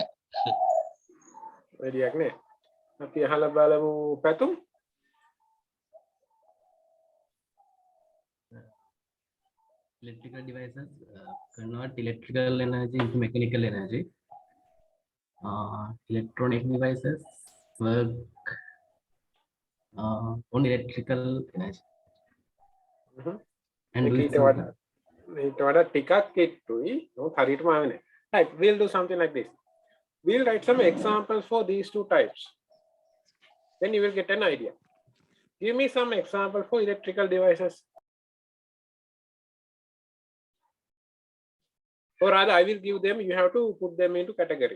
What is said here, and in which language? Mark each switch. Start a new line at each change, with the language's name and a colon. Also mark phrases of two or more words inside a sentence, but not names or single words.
Sinhala: වැඩියක් නෑ. අපි අහලා බලමු පැතුම්.
English: Electrical devices convert electrical energy into mechanical energy. Electronic devices work on electrical energy. And do it simple.
Sinhala: ඊට වඩා ටිකක් කිට්ටුයි. නමුත් හරියටම ආවේ නෑ.
English: Right, we'll do something like this. We'll write some examples for these two types. Then you will get an idea. Give me some example for electrical devices. Or rather, I will give them, you have to put them into categories.